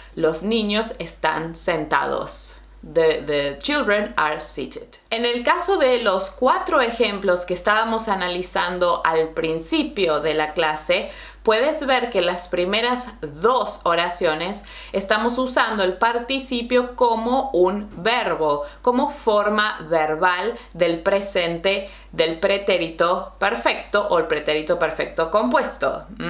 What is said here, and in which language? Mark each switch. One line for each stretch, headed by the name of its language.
Spanish: Los niños están sentados.
English: The children are seated.
Spanish: En el caso de los 4 ejemplos que estábamos analizando al principio de la clase, puedes ver que las primeras 2 oraciones estamos usando el participio como un verbo, como forma verbal del presente del pretérito perfecto o el pretérito perfecto compuesto.